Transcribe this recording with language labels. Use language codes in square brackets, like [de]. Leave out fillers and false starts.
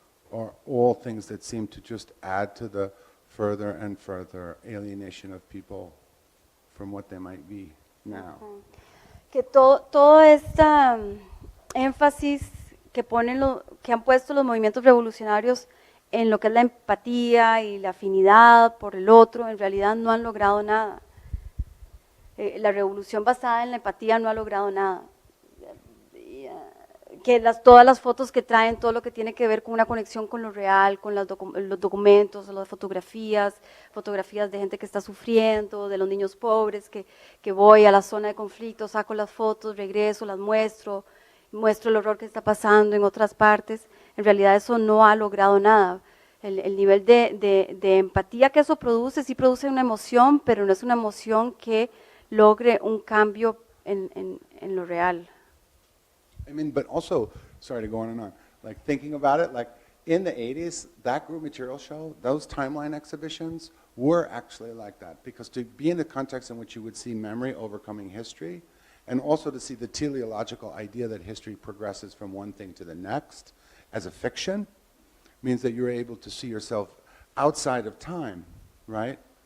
[en] Or all things that seem to just add to the further and further alienation of people from what they might be now. [es] Que todo esta énfasis que han puesto los movimientos revolucionarios en lo que es la empatía y la afinidad por el otro, en realidad no han logrado nada. La revolución basada en la empatía no ha logrado nada. todas las fotos que traen, todo lo que tiene que ver con una conexión con lo real, con los documentos, las fotografías de gente que está sufriendo, de los niños pobres, que voy a la zona de conflicto, saco las fotos, regreso, las muestro el horror que está pasando en otras partes. En realidad eso no ha logrado nada. El nivel de empatía que eso produce, sí produce una emoción, pero no es una emoción que logre un cambio en lo real. [en] I mean, but also, sorry to go on and on, like thinking about it, like in the 80s, that group material show, those timeline exhibitions were actually like that, because to be in the context in which you would see memory overcoming history, and also to see the teleological idea that history progresses from one thing to the next as a fiction, means that you're able to see yourself outside of time, right?